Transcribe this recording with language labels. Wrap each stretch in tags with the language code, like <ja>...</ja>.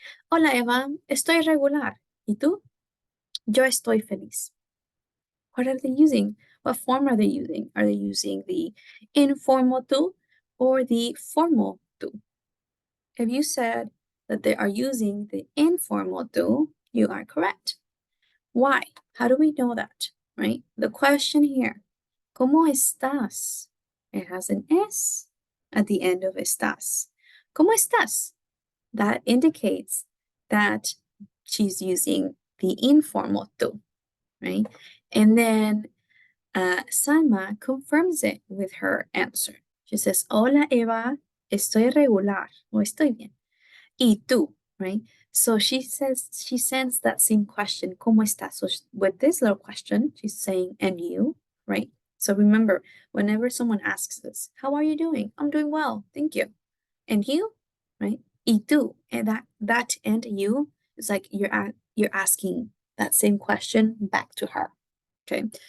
<es>Hola, Eva, estoy regular. ¿Y tú? Yo estoy feliz.</es> <en>What are they using? What form are they using? Are they using the informal tú or the formal tú? If you said that they are using the informal tú, you are correct. Why? How do we know that? Right?</en> <es>The question here, ¿cómo estás?</es> <en>It has an S at the end of estás.</en> <es>¿Cómo estás?</es> <en>That indicates that she's using the informal tú, right? And then Salma confirms it with her answer. She says,</en> <es>Hola Eva, estoy regular, o estoy bien. Y tú,</es> <en>right? So she sends that same question,</en> <es>¿Cómo estás?</es> <en>So with this little question, she's saying, and you, right? So remember, whenever someone asks us, how are you doing? I'm doing well, thank you. And you, right?</en> <es>Y tú,</es> <en>and that and you is like you're asking that same question back to her. Okay.</en>